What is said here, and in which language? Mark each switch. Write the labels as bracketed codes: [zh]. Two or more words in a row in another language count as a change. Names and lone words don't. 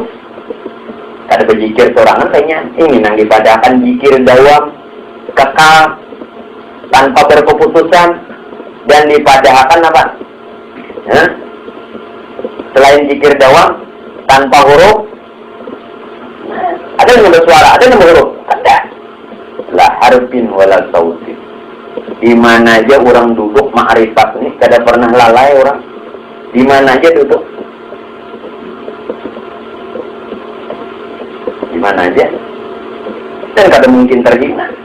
[id] Ada berzikir sorangan tanya, ini yang dipadahkan zikir dawam, kekal, tanpa berkeputusan, dan dipadahkan apa? Selain zikir dawam, tanpa huruf, ada yang bersuara, ada yang berhuruf, ada. [ar] La harfin wala sautin. [bjn] Di mana aja orang duduk ma'rifat nih, kada pernah lalai orang. [id] Di mana aja duduk. Di mana aja. [bjn] Dan kada mungkin terhina.